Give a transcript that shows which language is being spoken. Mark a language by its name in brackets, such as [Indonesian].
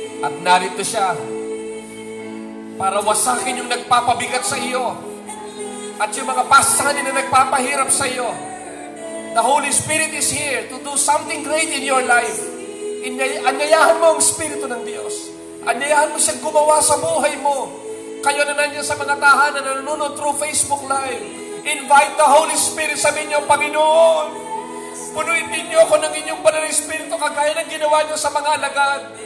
[Filipino] At narito siya para wasakin yung nagpapabigat sa iyo at yung mga pasanin na nagpapahirap sa iyo. [English] The Holy Spirit is here to do something great in your life. [Filipino] Anyayahan mo ang Espiritu ng Diyos. Anyayahan mo siyang gumawa sa buhay mo. Kayo na nandiyan sa mga tahanan na nanonood through Facebook Live. [English] Invite the Holy Spirit. [Filipino] Sabihin niyo, Panginoon, punuin ninyo ako ng inyong banal na Espiritu kagaya ng ginawa niyo sa mga alagad.